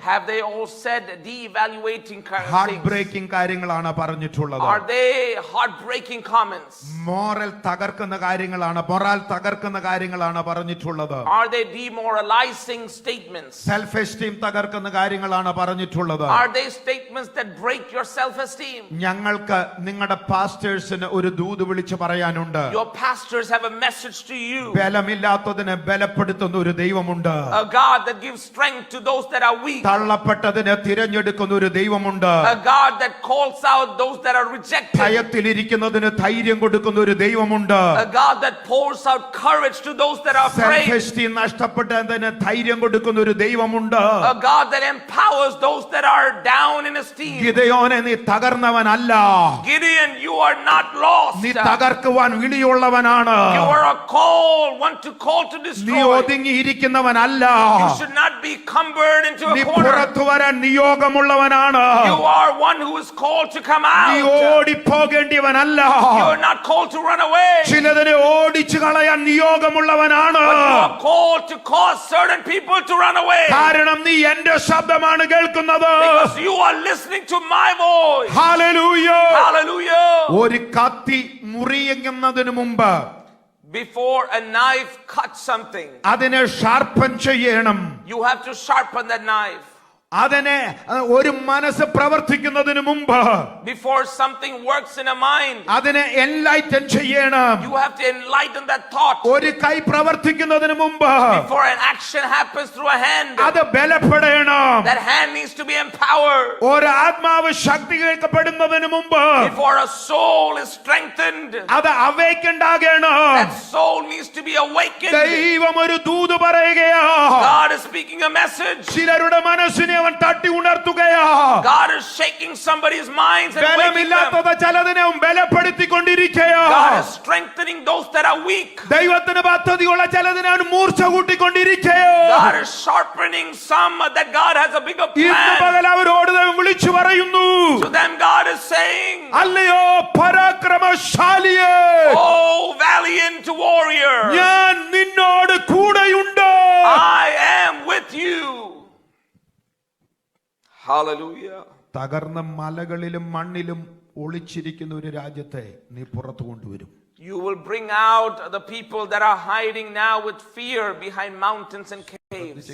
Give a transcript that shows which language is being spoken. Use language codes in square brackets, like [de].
[en] Have they all said de-evaluating heart things? [ml] Breaking കാര്യങ്ങളാണ് പറഞ്ഞിട്ടുള്ളത്. [en] Are they heartbreaking comments? [ml] Moral തകർക്കുന്ന കാര്യങ്ങളാണ്, morale തകർക്കുന്ന കാര്യങ്ങളാണ് പറഞ്ഞിട്ടുള്ളത്. [en] Are they demoralizing statements? [ml] Self esteem തകർക്കുന്ന കാര്യങ്ങളാണ് പറഞ്ഞിട്ടുള്ളത്. [en] Are they statements that break your self-esteem? [ml] ഞങ്ങൾക്ക് നിങ്ങളുടെ പാസ്റ്റേഴ്സിന് ഒരു ദൂത് വിളിച്ച് പറയാനുണ്ട്. [en] Your pastors have a message to you. [ml] ബലമില്ലാത്തതിനെ ബലപ്പെടുത്തുന്ന ഒരു ദൈവമുണ്ട്. [en] A God that gives strength to those that are weak. [ml] തള്ളപ്പെട്ടതിനെ തിരഞ്ഞെടുക്കുന്ന ഒരു ദൈവമുണ്ട്. [en] A God that calls out those that are rejected. [ml] ഭയത്തിലിരിക്കുന്നതിന് ധൈര്യം കൊടുക്കുന്ന ഒരു ദൈവമുണ്ട്. [en] A God that pours out courage to those that are self afraid. [ml] Esteem നഷ്ടപ്പെട്ടതിന് ധൈര്യം കൊടുക്കുന്ന ഒരു ദൈവമുണ്ട്. [en] A God that empowers those that are down in esteem. [ml] ഗിദെയോനെ, നീ തകർന്നവനല്ല. [en] Gideon, you are not lost. [ml] നീ തകർക്കുവാൻ വിളിയുള്ളവനാണ്. [en] You are a call, one to call to [ml] നീ [en] destroy. [ml] ഒതുങ്ങിയിരിക്കുന്നവനല്ല. [en] You should not be cumbered into [ml] നീ [en] a corner. [ml] പുറത്തു വരാൻ നിയോഗമുള്ളവനാണ്. [en] You are one who is called to come [ml] നീ [en] out. [ml] ഓടിപ്പോകേണ്ടിയവനല്ല. [en] You are not called to run away. [ml] ചിലതിനെ ഓടിച്ചു കളയാൻ നിയോഗമുള്ളവനാണ്. [en] But you are called to cause certain people to run away. [ml] കാരണം നീ എന്റെ ശബ്ദമാണ് കേൾക്കുന്നത്. [en] Because you are listening to my voice. [ml] Hallelujah. [en] Hallelujah. [ml] ഒരു കത്തി മുറിയുന്നതിന് മുമ്പ് [en] Before a knife cuts something, [ml] അതിനെ ഷാർപ്പൻ ചെയ്യണം. [en] you have to sharpen that knife. [ml] അതിനെ ഒരു മനസ്സ് പ്രവർത്തിക്കുന്നതിന് മുമ്പ് [en] Before something works in a mind, [ml] അതിനെ എൻലൈറ്റൻ ചെയ്യണം. [en] you have to enlighten that thought. [ml] ഒരു കൈ പ്രവർത്തിക്കുന്നതിന് മുമ്പ് [en] Before an action happens through a hand, [ml] അത് ബലപ്പെടണം. [en] that hand needs to be empowered. [ml] ഒരു ആത്മാവ് ശക്തിപ്പെടുന്നതിന് മുമ്പ് [en] Before a soul is strengthened, [ml] അത് അവേക്കൻഡ് ആകണം. [en] that soul needs to be awakened. [ml] ദൈവം ഒരു ദൂത് പറയുകയാ. [en] God is speaking a message. [ml] ചിലരുടെ മനസ്സിനെ അവൻ തട്ടി ഉണർത്തുകയാ. [en] God is shaking somebody's minds and waking them. [ml] ബലമില്ലാത്തത് ചിലതിനെ അവൻ ബലപ്പെടുത്തിക്കൊണ്ടിരിക്കയാ. [en] God is strengthening those that are weak. [ml] ദൈവത്തിന് പദ്ധതിയുള്ള ചിലതിനെ അവൻ മൂർച്ച കൂട്ടിക്കൊണ്ടിരിക്കയോ. [en] God is sharpening some that God has a bigger [ml] ഇന്ന് [en] plan. [ml] പകൽ അവരോട് ദൈവം വിളിച്ചു പറയുന്നു, [en] To them God is saying, [ml] അല്ലയോ പരാക്രമശാലിയേ, [en] oh valiant warrior, [ml] ഞാൻ നിന്നോട് കൂടെയുണ്ട്. [en] I am with you. Hallelujah. [ml] തകർന്ന മലകളിലും മണ്ണിലും ഒളിച്ചിരിക്കുന്ന ഒരു രാജ്യത്തെ നീ പുറത്തു കൊണ്ടുവരും. [en] You will bring out the people that are hiding now with fear behind mountains and caves.